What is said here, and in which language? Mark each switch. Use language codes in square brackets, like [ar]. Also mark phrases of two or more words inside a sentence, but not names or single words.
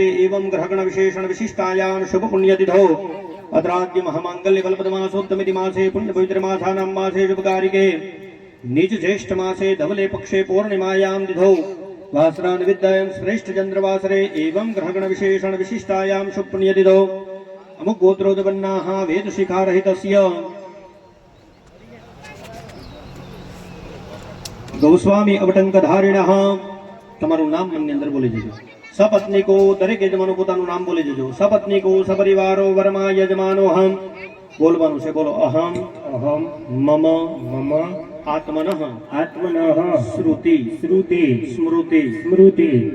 [sa] एवं ग्रहगण विशेषण विशिष्टायां शुभ पुण्यतिथौ अत्राद्य महामांगल्य कल्पतमासोत्तमिति मासे पुण्य पवित्र मासानां मासे शुभकारिके निज ज्येष्ठ मासे धवले पक्षे पूर्णिमायां तिथौ वासरान् विद्यायां श्रेष्ठ चंद्रवासरे एवं ग्रहगण विशेषण विशिष्टायां शुभ पुण्यतिथौ अमुक गोत्रोदपन्नाः वेद शिखारहितस्य गौस्वामी अवटंकधारिणः [gu] તમારું નામ મનની અંદર બોલી જજો. સપત્નીકો દરેક યજમાનો પોતાનું નામ બોલી જજો. સપત્નીકો સપરિવારો વર્મા યજમાનો હમ બોલવાનું છે. [sa] બોલો अहम अहम मम मम आत्मनः आत्मनः श्रुति श्रुति स्मृति स्मृति